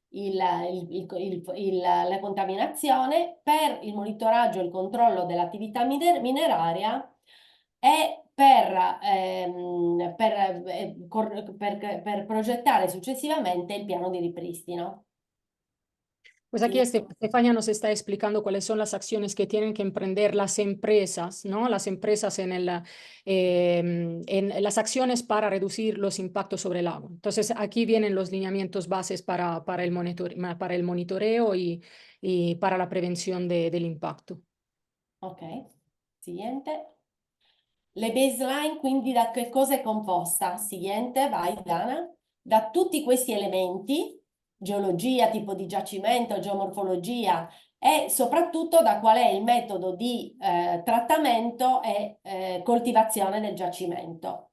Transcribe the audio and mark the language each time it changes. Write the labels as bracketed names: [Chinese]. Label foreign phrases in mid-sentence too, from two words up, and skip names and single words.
[Italian] la contaminazione, per il monitoraggio e il controllo dell'attività mineraria e per progettare successivamente il piano di ripristino. [Spanish] Pues aquí Estefania nos está explicando cuáles son las acciones que tienen que emprender las empresas, ¿no? Las empresas en las acciones para reducir los impactos sobre el agua. Entonces, aquí vienen los lineamientos bases para el monitoreo y para la prevención del impacto. Ok, siguiente. [Italian] Le baseline, quindi da che cosa è composta? [Spanish] Siguiente, vai Dana. [Italian] Da tutti questi elementi, geologia, tipo di giacimento, geomorfologia e soprattutto da qual è il metodo di trattamento e coltivazione del giacimento.